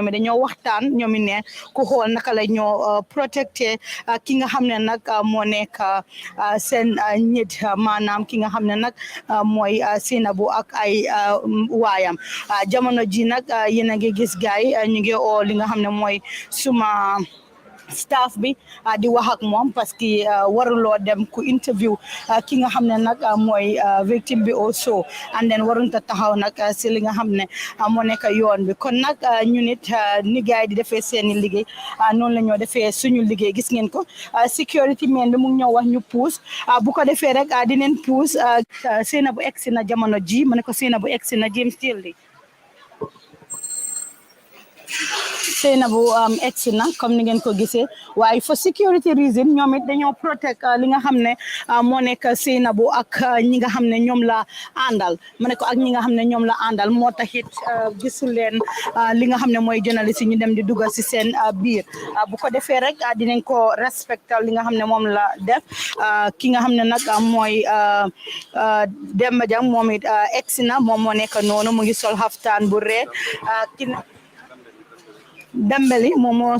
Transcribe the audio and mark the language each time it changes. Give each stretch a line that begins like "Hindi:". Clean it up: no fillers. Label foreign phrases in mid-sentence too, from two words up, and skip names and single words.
Wolof: it dañoo waxtaan ñoom it ne ku xool naka la ñoo protecté ki nga xam ne nag moo nekk seen ñit maanaam ki nga xam ne nag mooy Sainabou ak ay waayam jamono ji nag yéen a ngi gis gaay ñu ngi oo li nga xam ne mooy suma staff bi di wax ak moom parce que waruloo dem ku interview ki nga xam ne nag mooy victime bi
English: also and then
Wolof: warunta taxaw nag si li nga xam ne moo nekk yoon bi kon nag ñu nit ni gaay di defee seeni liggéey noonu la ñoo defee suñu liggéey gis ngeen ko
English: security men
Wolof: bi mu ngi ñëw wax ñu puus bu ko defee rek dineen puus Sainabou egsi na jamono ji ma ne ko Sainabou egsi na James Tilly Sainabou egsi na comme ni ngeen ko gisee waaye
English: for security reason
Wolof: ñoom it dañoo protect li nga xam ne moo nekk Sainabou ak ñi nga xam ne ñoom la àndal ma ne ko ak ñi nga xam ne ñoom la àndal moo taxit gisul leen li nga xam ne mooy journaliste yi ñu dem di dugal si seen biir bu ko defee rek dinañ ko respectal li nga xam ne moom la def ki nga xam ne nag mooy Demba Jang moom it egsi na moom moo nekk noonu mu ngi sol xaftaan bu red Dembeli moom moo